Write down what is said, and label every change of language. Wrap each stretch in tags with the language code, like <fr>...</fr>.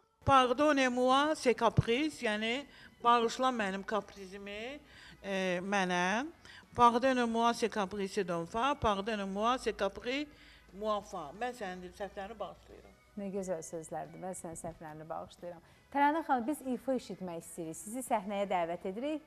<fr>Pardonnez-moi ces caprices,</fr> <az>yəni bağışla mənim kaprizimi mənə.</az> <fr>Pardonnez-moi ces caprices d'enfant. Pardonnez-moi ces caprices muaffa.</fr> <az>Mən sənin səhvlərini bağışlayıram. Nə gözəl sözlərdir. Mən sənin səhvlərini bağışlayıram. Tərənnə xanım, biz ifa eşitmək istəyirik. Sizi səhnəyə dəvət edirik.</az>